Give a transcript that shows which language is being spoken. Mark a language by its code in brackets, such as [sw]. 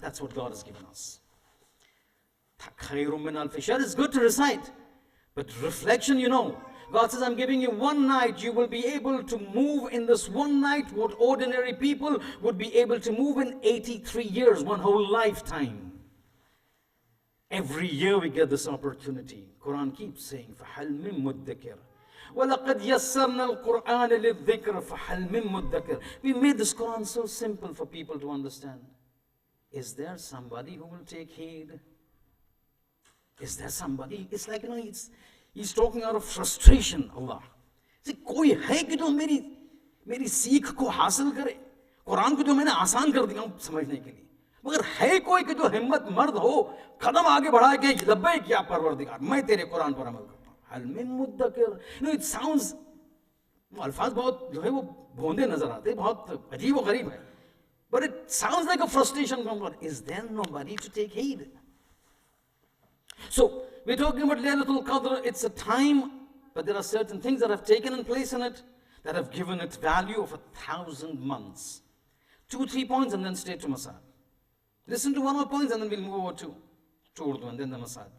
[en] That's what God has given us. [ar] Khayrun min alf shahr [en] is good to recite, but reflection, you know. God says, I'm giving you one night. You will be able to move in this one night what ordinary people would be able to move in 83 years, one whole lifetime. Every year we get this opportunity. Quran keeps saying, [ar] فَحَلْ مِن مُدَّكِرٍ وَلَقَدْ يَسَّرْنَا الْقُرْآنَ لِلذِّكْرِ فَحَلْ مِن مُدَّكِرٍ. [en] We made this Quran so simple for people to understand. Is there somebody who will take heed? Is there somebody? It's like, he's talking out of frustration, Allah. See, [hi] कोई है कि जो मेरी सीख को हासिल करे? कुरान को जो मैंने आसान कर दिया हूँ समझने के लिए, मगर है कोई कि जो हिम्मत मर्द हो, कदम आगे बढ़ाए कि लब्बैक या परवरदिगार, मैं तेरे कुरान पर अमल करता हूँ. [ar] हल मिन मुद्दकिर. [en] It sounds, [hi] अल्फाज बहुत जो है वो भोंदे नजर आते, बहुत अजीब और गरीब है. [en] But it sounds like a frustration from God. Is there nobody to take heed? So, we're talking about Laylatul Qadr. It's a time, but there are certain things that have taken in place in it that have given it value of 1,000 months. 2-3 points and then straight to Masad. Listen to one more point and then we'll move over to Urdu and then the Masad.